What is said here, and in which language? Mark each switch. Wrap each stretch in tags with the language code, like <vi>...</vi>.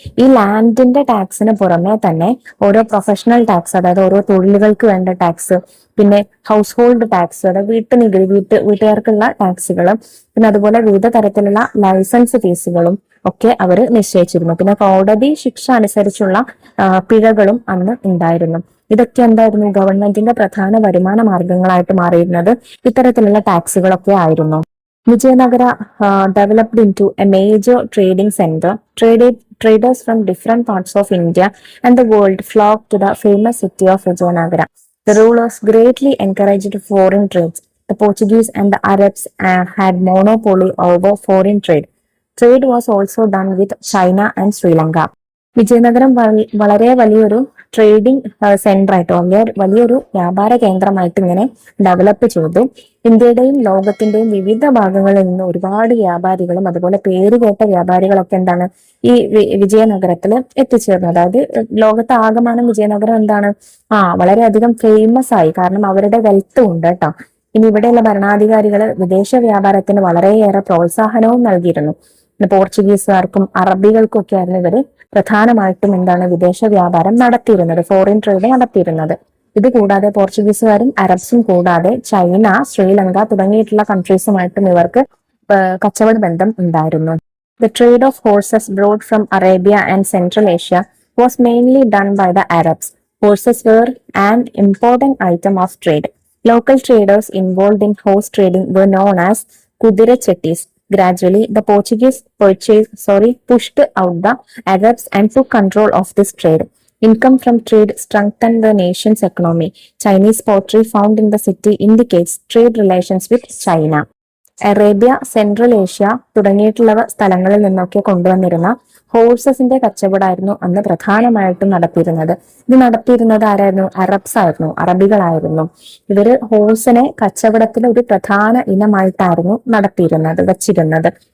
<ml>ഈ ലാൻഡിന്റെ ടാക്സിന് പുറമെ തന്നെ ഓരോ പ്രൊഫഷണൽ ടാക്സ്, അതായത് ഓരോ തൊഴിലുകൾക്ക് വേണ്ട ടാക്സ്, പിന്നെ ഹൗസ് ഹോൾഡ് ടാക്സ്, അതായത് വീട്ടുകാർക്കുള്ള ടാക്സുകൾ, പിന്നെ അതുപോലെ വിവിധ തരത്തിലുള്ള ലൈസൻസ് ഫീസുകളും ഒക്കെ അവർ നിശ്ചയിച്ചിരുന്നു. പിന്നെ കോടതി ശിക്ഷ അനുസരിച്ചുള്ള പിഴകളും അന്ന് ഉണ്ടായിരുന്നു. ഇതൊക്കെ എന്തായിരുന്നു? ഗവൺമെന്റിന്റെ പ്രധാന വരുമാന മാർഗങ്ങളായിട്ട് മാറിയിരുന്നത് ഇത്തരത്തിലുള്ള ടാക്സുകളൊക്കെ ആയിരുന്നു.</ml> <en>Vijayanagara developed into a major trading center. Traders from different parts of India and the world flocked to the famous city of Vijayanagara. The rulers greatly encouraged foreign trades. The Portuguese and the Arabs had monopoly over foreign trade. Trade was also done with China and Sri Lanka.</en> <ml>Vijayanagaram വളരെ വലിയൊരു trading centre ആയിട്ട് വലിയൊരു വ്യാപാര കേന്ദ്രമായിട്ട് ഇങ്ങനെ develop ചെയ്തു. ഇന്ത്യയുടെയും ലോകത്തിന്റെയും വിവിധ ഭാഗങ്ങളിൽ നിന്ന് ഒരുപാട് വ്യാപാരികളും അതുപോലെ പേരുകേട്ട വ്യാപാരികളൊക്കെ എന്താണ് ഈ വിജയനഗരത്തിൽ എത്തിച്ചേർന്നു. അതായത് ലോകത്ത് ആകമാനം വിജയനഗരം എന്താണ് വളരെയധികം ഫേമസ് ആയി, കാരണം അവരുടെ വെൽത്ത് ഉണ്ട് കേട്ടോ. ഇനി ഇവിടെയുള്ള ഭരണാധികാരികൾ വിദേശ വ്യാപാരത്തിന് വളരെയേറെ പ്രോത്സാഹനവും നൽകിയിരുന്നു. പോർച്ചുഗീസുകാർക്കും അറബികൾക്കും ഒക്കെ ആയിരുന്നു ഇവര് പ്രധാനമായിട്ടും എന്താണ് വിദേശ വ്യാപാരം നടത്തിയിരുന്നത്, ഫോറിൻ ട്രേഡ് നടത്തിയിരുന്നത്. ഇത് കൂടാതെ പോർച്ചുഗീസുകാരും അറബ്സും കൂടാതെ ചൈന, ശ്രീലങ്ക തുടങ്ങിയിട്ടുള്ള കൺട്രീസുമായിട്ടും ഇവർക്ക് കച്ചവട ബന്ധം ഉണ്ടായിരുന്നു.</ml> <en>The trade of horses brought from Arabia and Central Asia was mainly done by the Arabs. Horses were an important item of trade. Local traders involved in horse trading were known as Kudirachettis. Gradually, the Portuguese pushed out the Arabs and took control of this trade. Income from trade strengthened the nation's economy. Chinese pottery found in the city indicates trade relations with China.</en> <ml>Arabia, central Asia തുടങ്ങിയിട്ടുള്ള സ്ഥലങ്ങളിൽ നിന്നൊക്കെ കൊണ്ടുവന്നിരുന്ന ഹോഴ്സസിന്റെ കച്ചവടമായിരുന്നു അന്ന് പ്രധാനമായിട്ടും നടത്തിയിരുന്നത്. ഇത് നടത്തിയിരുന്നത് ആരായിരുന്നു? Arabs ആയിരുന്നു, അറബികളായിരുന്നു. ഇവര് ഹോഴ്സിനെ കച്ചവടത്തിലെ ഒരു പ്രധാന ഇനമായിട്ടായിരുന്നു വെച്ചിരുന്നത്.</ml>